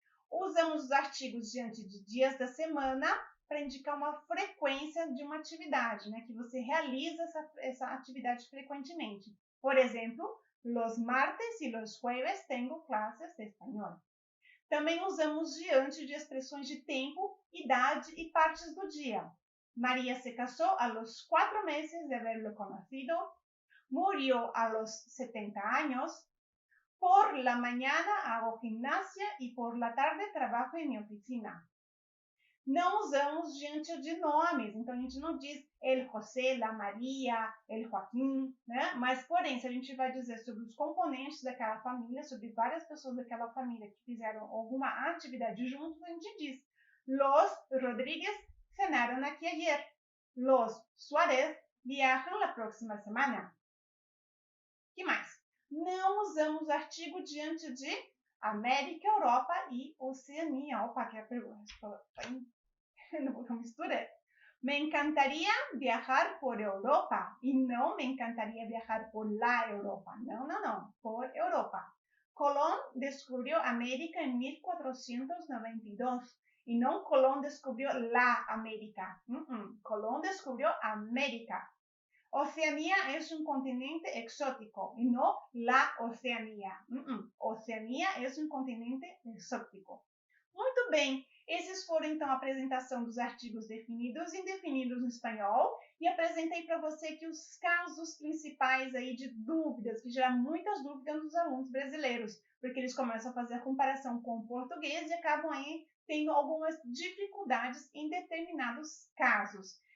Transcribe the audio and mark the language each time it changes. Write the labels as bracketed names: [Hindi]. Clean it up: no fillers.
[Portuguese] Usamos os artigos diante de dias da semana para indicar uma frequência de uma atividade, né? Que você realiza essa atividade frequentemente. Por exemplo, [Spanish] los martes [Portuguese] e [Spanish] los jueves [Portuguese] tenho clases de espanhol. Também usamos diante de expressões de tempo, idade e partes do dia. [Spanish] María se casó a los 4 meses de haberlo conocido. Murió a los 70 años. Por la mañana hago gimnasia y por la tarde trabajo en mi oficina. [Portuguese] Não usamos diante de nomes, então a gente não diz el José, la Maria, el Joaquim, né? Mas, porém, se a gente vai dizer sobre os componentes daquela família, sobre várias pessoas daquela família que fizeram alguma atividade juntos, a gente diz [Spanish] los Rodríguez cenaron aquí ayer. Los Suárez viajan la próxima semana. [Portuguese] Que mais? Não usamos artigo diante de América, Europa e Oceania. Opa, que pergunta. Não misturei. [Spanish] Me encantaría viajar por Europa y no me encantaría viajar por la Europa. No, no, no, por Europa. Colón descubrió América en 1492 y no Colón descubrió la América. Colón descubrió América. Oceanía es un continente exótico y no la Oceanía. Oceanía es um continente exótico. [Portuguese] Muito bem, esses foram então a apresentação dos artigos definidos e indefinidos no espanhol e apresentei para você aqui os casos principais aí de dúvidas, que geram muitas dúvidas nos alunos brasileiros, porque eles começam a fazer a comparação com o português e acabam aí tendo algumas dificuldades em determinados casos.